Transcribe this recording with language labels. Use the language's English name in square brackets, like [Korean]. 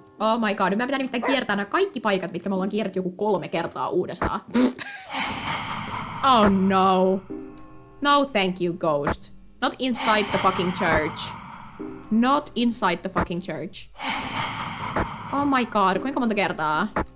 [English] Oh my god, [Finnish] nyt meidän pitää nimittäin kiertää nämä kaikki paikat, mitkä me ollaan kierretty joku 3 kertaa uudestaan. [English] Oh no. No thank you, ghost. Not inside the fucking church. Not inside the fucking church. Oh my god, [Finnish] kuinka monta kertaa?